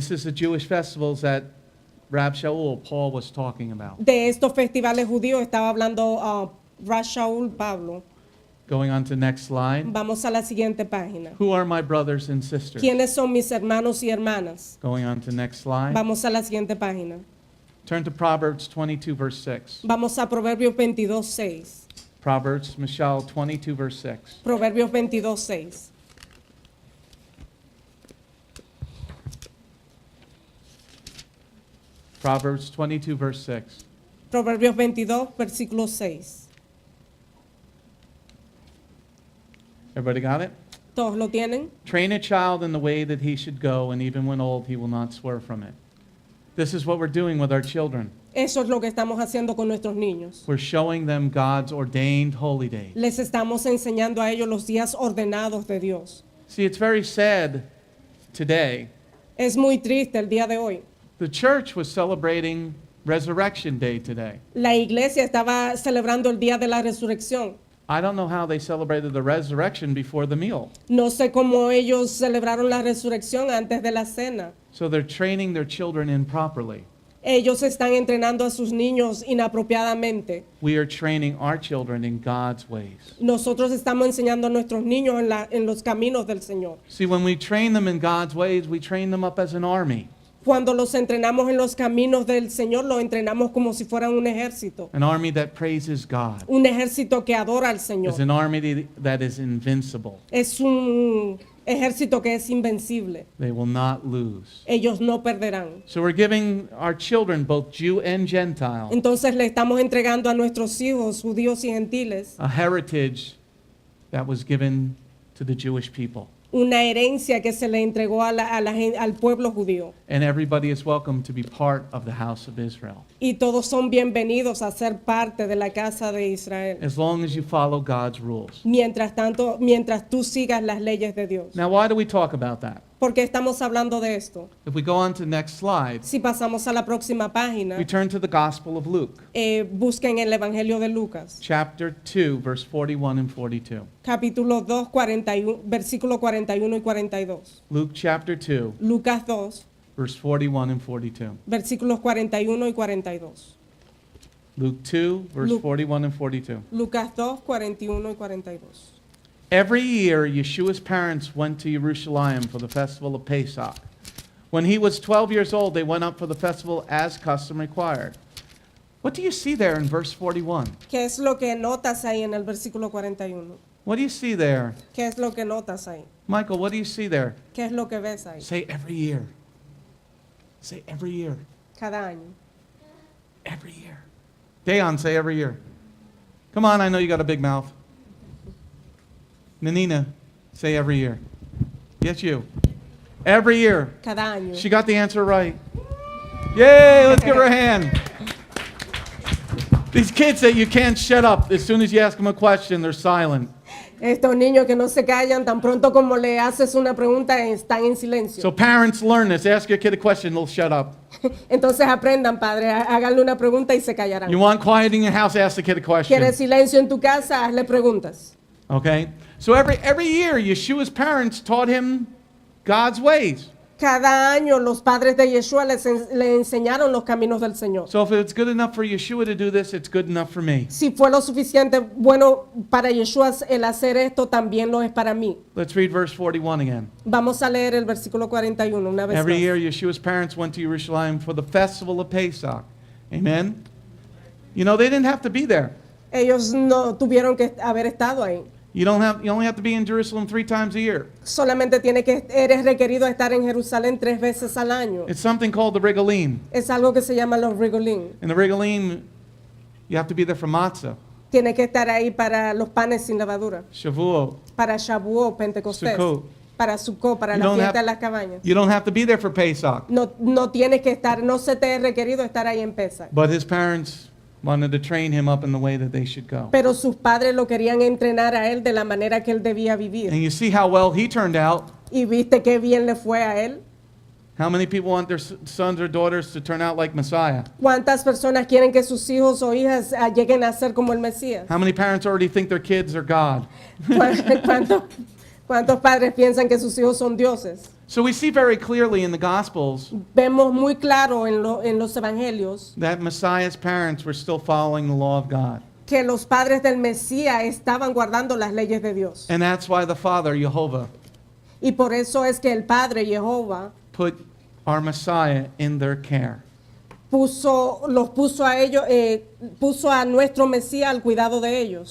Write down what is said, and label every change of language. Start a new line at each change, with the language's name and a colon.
English: This is the Jewish festivals that Rab Shaul, Paul, was talking about.
Spanish: De estos festivales judíos estaba hablando Rashaul Pablo.
English: Going on to the next slide.
Spanish: Vamos a la siguiente página.
English: Who are my brothers and sisters?
Spanish: ¿Quiénes son mis hermanos y hermanas?
English: Going on to the next slide.
Spanish: Vamos a la siguiente página.
English: Turn to Proverbs 22, verse 6.
Spanish: Vamos a Proverbios 22:6.
English: Proverbs, Michelle, 22, verse 6.
Spanish: Proverbios 22:6.
English: Proverbs 22, verse 6.
Spanish: Proverbios 22, versículo 6.
English: Everybody got it?
Spanish: ¿Todos lo tienen?
English: Train a child in the way that he should go, and even when old, he will not swerve from it. This is what we're doing with our children.
Spanish: Eso es lo que estamos haciendo con nuestros niños.
English: We're showing them God's ordained holy days.
Spanish: Les estamos enseñando a ellos los días ordenados de Dios.
English: See, it's very sad today.
Spanish: Es muy triste el día de hoy.
English: The church was celebrating Resurrection Day today.
Spanish: La iglesia estaba celebrando el día de la resurrección.
English: I don't know how they celebrated the resurrection before the meal.
Spanish: No sé cómo ellos celebraron la resurrección antes de la cena.
English: So they're training their children improperly.
Spanish: Ellos están entrenando a sus niños inapropiadamente.
English: We are training our children in God's ways.
Spanish: Nosotros estamos enseñando a nuestros niños en los caminos del Señor.
English: See, when we train them in God's ways, we train them up as an army.
Spanish: Cuando los entrenamos en los caminos del Señor, los entrenamos como si fueran un ejército.
English: An army that praises God.
Spanish: Un ejército que adora al Señor.
English: Is an army that is invincible.
Spanish: Es un ejército que es invencible.
English: They will not lose.
Spanish: Ellos no perderán.
English: So we're giving our children, both Jew and Gentile,
Spanish: Entonces le estamos entregando a nuestros hijos, judíos y gentiles,
English: a heritage that was given to the Jewish people.
Spanish: una herencia que se le entregó al pueblo judío.
English: And everybody is welcome to be part of the house of Israel,
Spanish: Y todos son bienvenidos a ser parte de la casa de Israel.
English: as long as you follow God's rules.
Spanish: Mientras tú sigas las leyes de Dios.
English: Now, why do we talk about that?
Spanish: ¿Por qué estamos hablando de esto?
English: If we go on to the next slide,
Spanish: Si pasamos a la próxima página,
English: we turn to the Gospel of Luke,
Spanish: busquen el Evangelio de Lucas,
English: chapter 2, verse 41 and 42.
Spanish: capítulo 2, versículo 41 y 42.
English: Luke chapter 2,
Spanish: Lucas 2,
English: verse 41 and 42.
Spanish: versículos 41 y 42.
English: Luke 2, verse Luke. 41 and 42.
Spanish: Lucas 2, 41 y 42.
English: Every year, Yeshua's parents went to Jerusalem for the festival of Pesach. When he was 12 years old, they went up for the festival as custom required. What do you see there in verse 41?
Spanish: ¿Qué es lo que notas ahí en el versículo 41?
English: What do you see there?
Spanish: ¿Qué es lo que notas ahí?
English: Michael, what do you see there?
Spanish: ¿Qué es lo que ves ahí?
English: Say every year. Say every year.
Spanish: Cada año.
English: Every year. Dayon, say every year. Come on, I know you got a big mouth. Nanina, say every year. Yes, you. Every year.
Spanish: Cada año.
English: She got the answer right. Yay, let's give her a hand. These kids that you can't shut up. As soon as you ask them a question, they're silent.
Spanish: Estos niños que no se callan, tan pronto como le haces una pregunta, están en silencio.
English: So parents learn this. Ask your kid a question, they'll shut up.
Spanish: Entonces aprendan, padre, háganle una pregunta y se callarán.
English: You want quiet in your house, ask the kid a question.
Spanish: ¿Quieres silencio en tu casa? Hazle preguntas.
English: Okay? So every year, Yeshua's parents taught him God's ways.
Spanish: Cada año los padres de Yeshua le enseñaron los caminos del Señor.
English: So if it's good enough for Yeshua to do this, it's good enough for me.
Spanish: Si fue lo suficiente bueno para Yeshua el hacer esto, también lo es para mí.
English: Let's read verse 41 again.
Spanish: Vamos a leer el versículo 41 una vez
English: Every
Spanish: más.
English: year, Yeshua's parents went to Jerusalem for the festival of Pesach. Amen? You know, they didn't have to be there.
Spanish: Ellos no tuvieron que haber estado ahí.
English: You only have to be in Jerusalem 3 times a year.
Spanish: Solamente eres requerido estar en Jerusalén 3 veces al año.
English: It's something called the regalim.
Spanish: Es algo que se llama los regalim.
English: In the regalim, you have to be there for matzah,
Spanish: Tiene que estar ahí para los panes sin levadura,
English: Shavuot.
Spanish: para Shavuot, Pentecostés,
English: Sukkot.
Spanish: para Sukkot, para
English: You
Spanish: la
English: don't
Spanish: fiesta
English: have-
Spanish: de las cabañas.
English: You don't have to be there for Pesach.
Spanish: No tienes que estar, no se te es requerido estar ahí en Pesach.
English: But his parents wanted to train him up in the way that they should go.
Spanish: Pero sus padres lo querían entrenar a él de la manera que él debía vivir.
English: And you see how well he turned out.
Spanish: Y viste qué bien le fue a él.
English: How many people want their sons or daughters to turn out like Messiah?
Spanish: ¿Cuántas personas quieren que sus hijos o hijas lleguen a ser como el Mesías?
English: How many parents already think their kids are God?
Spanish: ¿Cuántos padres piensan que sus hijos son dioses?
English: So we see very clearly in the Gospels
Spanish: Vemos muy claro en los evangelios
English: that Messiah's parents were still following the law of God.
Spanish: que los padres del Mesías estaban guardando las leyes de Dios.
English: And that's why the Father, Jehovah,
Spanish: Y por eso es que el Padre Jehová
English: put our Messiah in their care.
Spanish: los puso a ellos, puso a nuestro Mesías al cuidado de ellos.